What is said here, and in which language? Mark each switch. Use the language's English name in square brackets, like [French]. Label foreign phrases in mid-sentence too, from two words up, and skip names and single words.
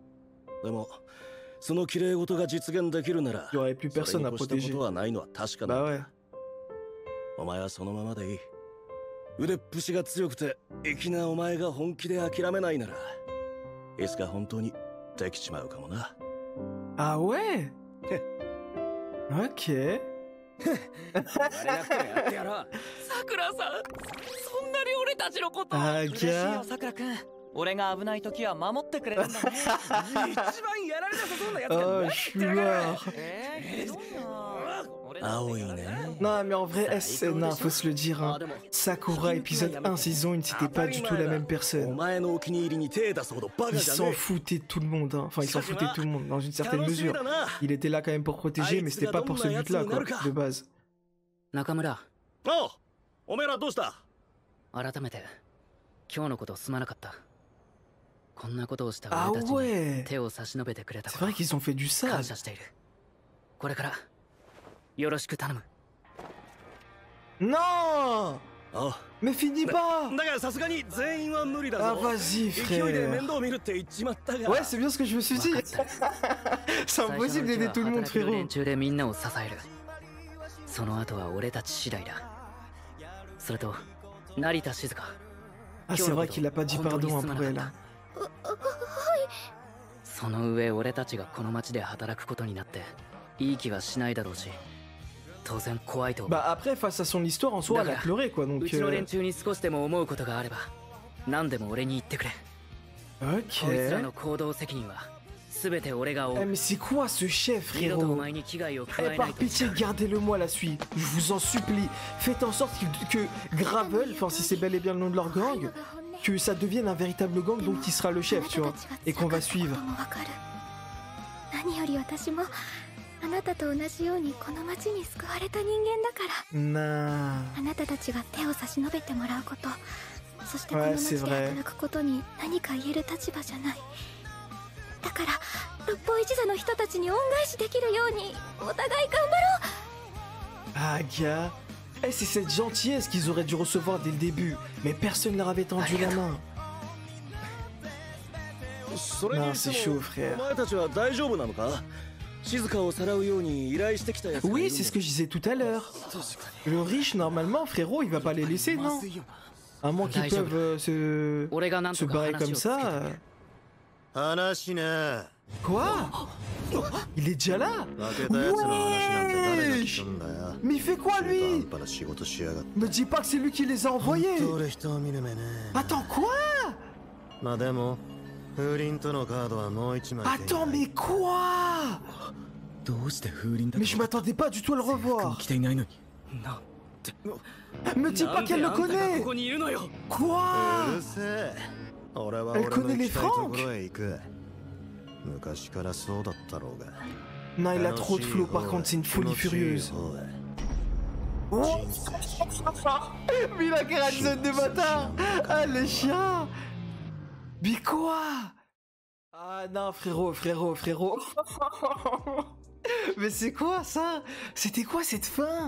[Japanese] でもその綺麗事が実現できるなら、 [French] il y aurait plus personne à protéger. [Japanese] ことはないのは確かだ。 [French] Bah ouais. [Japanese] お前はそのままでいい。腕っぷしが強くて粋なお前が本気で諦めないなら、いつか本当にできちまうかもな。 [French] Ah ouais. Ok. [Japanese] さくらさん、そんなに俺たちのこと嬉しいよさくらくん。俺が危ない時は守ってくれるんだね。一番やられなさそうなやつが [French] Oh, je suis mort. Non, mais en vrai, non, faut se le dire, hein. Sakura épisode 1 saison 1, c'était pas du tout la même personne. Il s'en foutait de tout le monde, hein. Enfin, il s'en foutait de tout le monde, dans une certaine mesure. Il était là quand même pour protéger, mais c'était pas pour ce but-là, quoi, de base. [Japanese] Nakamura. Oh, お前らどうした？改めて今日のことすまなかった。こんなことをした [French] Ah [Japanese] 俺たちに [French] ouais. [Japanese] 手を差し伸べてくれた [French] C'est [Japanese] こと [French] vrai qu'ils ont fait du sale. [Japanese] 感謝している。これからよろしく頼む。 [French] Non. Mais finis pas. [Japanese] だからさすがに全員は無理だ [French] Ah [Japanese] ぞ。 [French] vas-y [Japanese] 勢いで [French] frère. [Japanese] 面倒見るって言っちまったが。 [French] Ouais, c'est bien ce que je me suis dit. C'est impossible d'aider tout le monde, [Japanese] 最初のうちは働ける [French] frérot. [Japanese] 連中でみんなを支える。その後は俺たち次第だ。それと成田静香。 [French] Ah, c'est vrai qu'il a pas dit pardon hein, pour elle. [Japanese] その上俺たちがこの町で働くことになっていい気はしないだろうし、当然怖いと思う。 [French] Bah après, face à son histoire en soi, elle a pleuré quoi, donc... [Japanese] うちの連中に少しでも思うことがあれば何でも俺に言ってくれ。 [French] Ok. [Japanese] こいつらの行動責任は全て俺が負 [French] Eh [Japanese] う。 [French] mais c'est quoi ce chef, [Japanese] 二度とお [French] frérot? [Japanese] 前に危害を加 [French] Eh [Japanese] えな [French] par [Japanese] いと。 [French] pitié, gardez-le-moi la suite. Je vous en supplie. Faites en sorte que Gravel, enfin si c'est bel et bien le nom de leur gang, que ça devienne un véritable gang, donc qui sera le chef, tu vois, et qu'on va suivre. [Japanese] 何より私もあなたと同じようにこの町に救われた人間だから。 [French] Nah. [Japanese] あなたたちが手を差し伸べてもらうこと、そしてこの [French] Ouais, [Japanese] 町 [French] c'est [Japanese] で [French] vrai. [Japanese] 働くことに何か言える立場じゃない。だから六法一座の人たちに恩返しできるようにお互い頑張ろう。 [French] Ah, gars. Eh, c'est cette gentillesse qu'ils auraient dû recevoir dès le début, mais personne ne leur avait tendu la main. Non, c'est chaud, frère. [Japanese] お前たちは大丈夫なのか？静香をさらうように依頼してきたやつ。 [French] Oui, c'est ce que je disais tout à l'heure. Le riche, normalement, frérot, il va pas les laisser, non? À moins qu'ils peuvent se barrer comme ça. [Japanese] 話ね。 [French] Quoi? Il est déjà là? [Japanese] 負けたやつの話なんて誰が聞くんだよ。 [French] Mais il fait quoi, lui? [Japanese] 中途半端な仕事しやがって。 [French] Me dis pas que c'est lui qui les a envoyés! [Japanese] 本当俺人を見る目ね。 [French] Attends, quoi? [Japanese] まあでも風鈴とのカードはもう一枚。 [French] Attends, mais quoi? [Japanese] どうして風鈴だ [French] Mais je m'attendais pas du tout à le revoir. [Japanese] 着ていないのに。 [French] Me dis pas qu'elle le connaît! [Japanese] ここにいるのよ。 [French] Quoi? [Japanese] うるせえ。俺は [French] Elle [Japanese] 俺の [French] connaît [Japanese] 行 [French] les [Japanese] きたいとこ [French] Franks? [Japanese] ろへ行く。昔からそうだったろうが。 [French] Non, il a trop de flow, par contre, c'est une folie furieuse. Oh. Mais la caractère de bâtard! Ah, les chiens! Mais quoi? Ah non, frérot, frérot. Mais c'est quoi ça? C'était quoi cette fin?